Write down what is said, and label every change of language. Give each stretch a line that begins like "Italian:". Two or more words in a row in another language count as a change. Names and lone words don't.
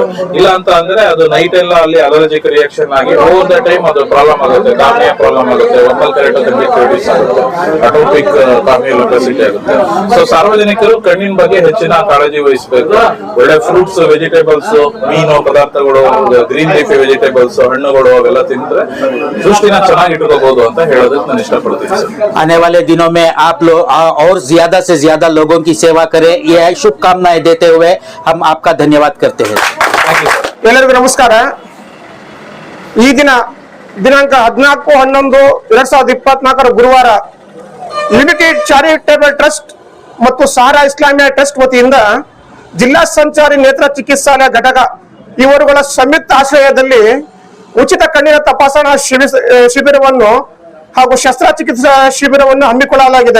Kannada: ಇಲ್ಲ ಅಂತ ಅಂದ್ರೆ ಅದು ನೈಟ್ ಎಲ್ಲ ಅಲ್ಲಿ
English: allergic reaction
Kannada: ಆಗಿ
English: over the time
Kannada: ಅದು ಪ್ರಾಬ್ಲಮ್ ಆಗುತ್ತೆ,
English: cornea problem
Kannada: ಆಗುತ್ತೆ,
English: ommal keratosis
Kannada: ಆಗುತ್ತೆ,
English: atopic corneal obesity
Kannada: ಆಗುತ್ತೆ. ಸೊ ಸಾರ್ವಜನಿಕರು ಕಣ್ಣಿನ ಬಗ್ಗೆ ಹೆಚ್ಚಿನ ಕಾಳಜಿ ವಹಿಸಬೇಕು. ಒಳ್ಳೆ
English: fruits, vegetables,
Kannada: ಮೀನು ಪದಾರ್ಥಗಳು,
English: green leafy vegetables,
Kannada: ಹಣ್ಣುಗಳು ಅವೆಲ್ಲ ತಿಂದ್ರೆ ದೃಷ್ಟಿನ ಚೆನ್ನಾಗಿ ಇಟ್ಕೋಬಹುದು ಅಂತ ಹೇಳೋದಕ್ಕೆ ನಾನು ಇಷ್ಟಪಡ್ತೀನಿ.
Hindi: आने वाले दिनों में आप लोग और ज्यादा से ज्यादा लोगों की सेवा करें, ये शुभकामनाएं देते हुए हम आपका धन्यवाद करते हैं.
Kannada: ಎಲ್ಲರಿಗೂ ನಮಸ್ಕಾರ. ಈ ದಿನಾಂಕ 14/11/2024 ಗುರುವಾರ ಯುನೈಟೆಡ್ ಚಾರಿಟೇಬಲ್ ಟ್ರಸ್ಟ್ ಮತ್ತು ಸಹಾರಾ ಇಸ್ಲಾಮಿಯಾ ಟ್ರಸ್ಟ್ ವತಿಯಿಂದ ಜಿಲ್ಲಾ ಸಂಚಾರಿ ನೇತ್ರ ಚಿಕಿತ್ಸಾಲಯ ಘಟಕ ಇವರುಗಳ ಸಂಯುಕ್ತ ಆಶ್ರಯದಲ್ಲಿ ಉಚಿತ ಕಣ್ಣಿನ ತಪಾಸಣಾ ಶಿಬಿರವನ್ನು ಹಾಗೂ ಶಸ್ತ್ರಚಿಕಿತ್ಸಾ ಶಿಬಿರವನ್ನು ಹಮ್ಮಿಕೊಳ್ಳಲಾಗಿದೆ.